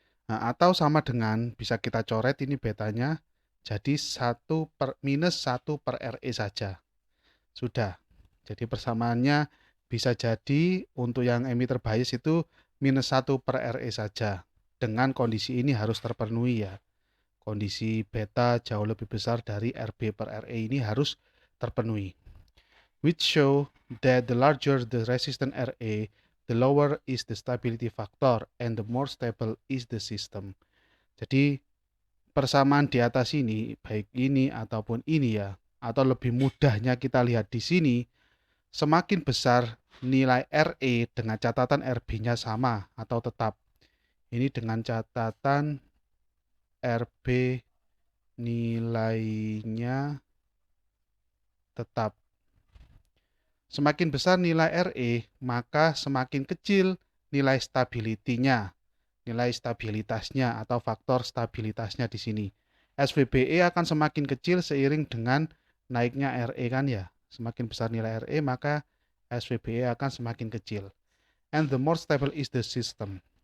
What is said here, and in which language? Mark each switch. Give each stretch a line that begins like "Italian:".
Indonesian: Nah, atau sama dengan, bisa kita coret ini betanya, jadi minus 1 per RE saja. Sudah. Jadi persamaannya bisa jadi untuk yang emitter bias itu minus 1 per RE saja. Dengan kondisi ini harus terpenuhi ya. Kondisi beta jauh lebih besar dari RB per RE ini harus terpenuhi.
English: Which show that the larger the resistance RA, the lower is the stability factor and the more stable is the system.
Indonesian: Jadi persamaan di atas ini, baik ini ataupun ini ya, atau lebih mudahnya kita lihat di sini, semakin besar nilai RE dengan catatan RB-nya sama atau tetap. Ini dengan catatan RB nilainya tetap. Semakin besar nilai RE, maka semakin kecil nilai stability-nya, nilai stabilitasnya atau faktor stabilitasnya di sini. SVBE akan semakin kecil seiring dengan naiknya RE kan ya. Semakin besar nilai RE, maka SVBE akan semakin kecil.
English: And the more stable is the system.